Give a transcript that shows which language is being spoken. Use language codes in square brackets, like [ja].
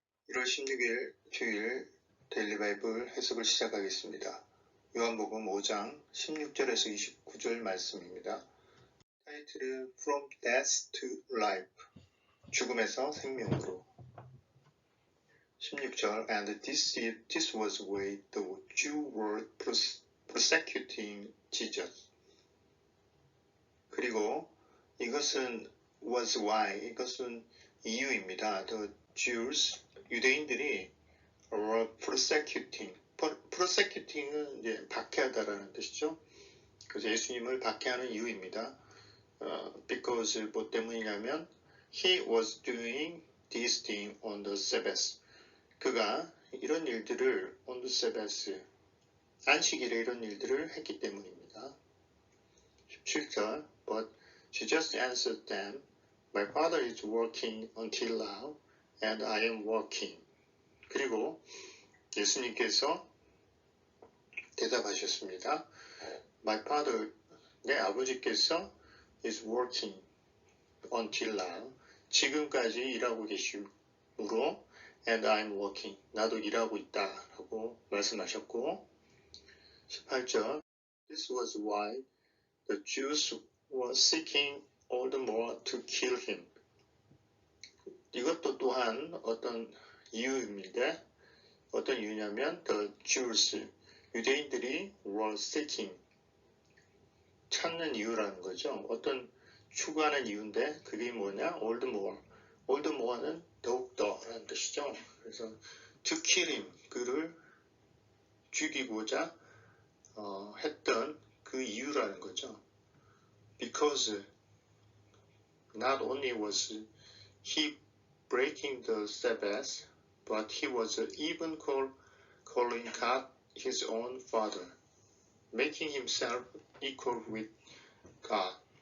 [ko] 1월 16일 주일 데일리 바이블 해석을 시작하겠습니다. 요한복음 5장 16절에서 29절 말씀입니다. 타이틀은 [en] From Death to Life, [ko] 죽음에서 생명으로. [en] 16절 And this was why the Jews were persecuting Jesus. [ko] 그리고 이것은 [en] was why, [ko] 이것은 이유입니다. [en] The Jews, [ko] 유대인들이 [en] were persecuting [ko] 은 이제 박해하다라는 뜻이죠. 그래서 예수님을 박해하는 이유입니다. [en] because [ko] 뭐 때문이냐면 [en] he was doing this thing on the Sabbath. [ko] 그가 이런 일들을 [en] on the Sabbath, [ko] 안식일에 이런 일들을 했기 때문입니다. [en] 17절 But Jesus answered them, My Father is working until now, and I am working. [ko] 그리고 예수님께서 대답하셨습니다. [en] My Father, [ko] 내 아버지께서 [en] is working until now, [ko] 지금까지 일하고 계시므로 [en] and I'm working, [ko] 나도 일하고 있다라고 말씀하셨고 18절 [en] This was why the Jews were seeking all the more to kill him. [ko] 이것도 또한 어떤 이유인데 어떤 이유냐면 [en] the Jews, [ko] 유대인들이 [en] were seeking, [ko] 찾는 이유라는 거죠. 어떤 추구하는 이유인데 그게 뭐냐? [en] all the more. all the more [ko] 는 더욱더라는 뜻이죠. 그래서 [en] to kill him, [ko] 그를 죽이고자 했던 그 이유라는 거죠. [en] Because not only was he breaking the Sabbath, but he was even calling God his own father, making himself equal with God.